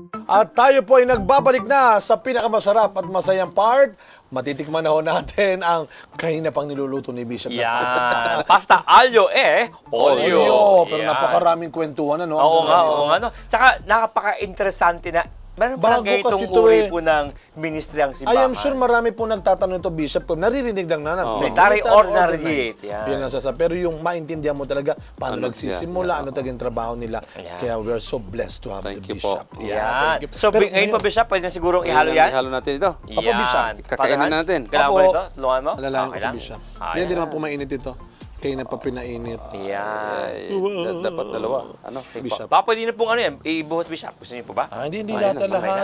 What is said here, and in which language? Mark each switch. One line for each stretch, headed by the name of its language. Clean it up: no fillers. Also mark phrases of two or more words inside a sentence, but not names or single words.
Filipino: At tayo po ay nagbabalik na sa pinakamasarap at masayang part. Matitikman na ho natin ang kanina pang niluluto ni Bishop. Yan. Pasta aglio olio. Pero Yan. napakaraming kwentuhan, ano? Oo nga. Tsaka napaka-interesante na meron pa lang Bago kasi itong to uri eh. po ng ministry ang I simbahan.
English: am sure
Filipino: marami po nagtatanong ito, Bishop. Naririnig lang na. Military ordinary. Yan ang sasabi. Pero yung maintindihan mo talaga paano nagsisimula, ano talagang trabaho nila. Yan.
English: Kaya we are so blessed to have
Filipino: Thank the you po. Bishop. Yan.
English: Thank you.
Filipino: So, Pero ngayon po, Bishop, pwede na sigurong ihalo yan? Ihalo natin ito. Apo, Bishop. Kakainin na natin. Kailangan Apo. mo ito? Tulungan mo? Alalahan ko Okay si lang. Bishop. Hindi Ayan. naman po mainit ito. Kaya na pa pinainit. Yan. Dapat dalawa. Ano? Bishop. Baka pwede na pong ano yan, ibuhos, Bishop. Gusto niyo po ba? Hindi Okay na, lahat.